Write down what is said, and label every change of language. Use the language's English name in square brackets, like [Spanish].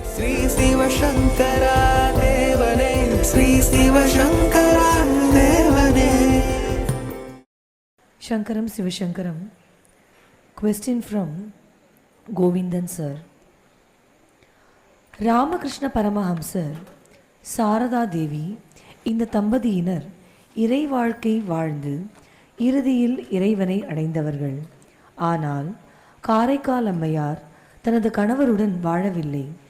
[Tamil] ஸ்ரீ சிவசங்கரா தேவனே, ஸ்ரீ சிவசங்கரா தேவனே. [Sanskrit] Shankaram Sivashankaram. [English] Question from Govindan sir. [Tamil] Ramakrishna பரமஹம்சர், சாரதா தேவி இந்த தம்பதியினர் இறை வாழ்க்கை வாழ்ந்து இறுதியில் இறைவனை அடைந்தவர்கள். ஆனால் காரைக்கால் அம்மையார் தனது கணவருடன் வாழவில்லை.